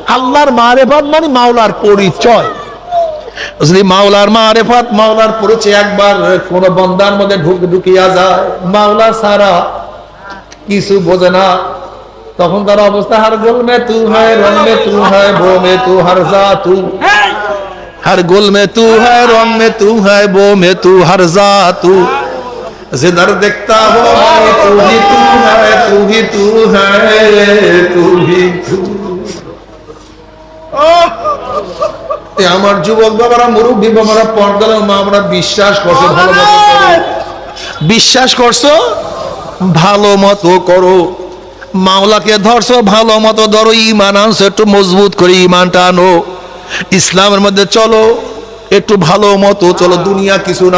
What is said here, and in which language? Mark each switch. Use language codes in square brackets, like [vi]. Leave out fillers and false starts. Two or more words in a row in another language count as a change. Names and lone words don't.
[bn] আল্লাহর মারিফত মানে মাওলার পরিচয়। যদি মাওলার মারিফত, মাওলার পরিচয় একবার কোন বান্দার মধ্যে ঢুকিয়া যায়, মাওলা ছাড়া কিছু বোঝে না, তখন তার অবস্থা [ur] ہر گل میں تو ہے، رنگ میں تو ہے، بو میں تو، ہر جا تو, ہر گل میں تو ہے، رنگ میں تو ہے، بو میں تو، ہر جا تو، جدھر دیکھتا ہو تو ہی تو ہے، تو ہی تو ہے، تو ہی تو. [bn] আমার যুবক বাবারা, মুরব্বী বাবারা, পর্দার মা, আমরা বিশ্বাস করছো ভালো মতো করো, বিশ্বাস করছো ভালো মতো করো, মাওলাকে ধরছো ভালো মতো ধরো, ঈমান আনছো একটু মজবুত করে, ঈমানটা আনো, ইসলামের মধ্যে চলো একটু ভালো মতো চলো, দুনিয়া কিছু না।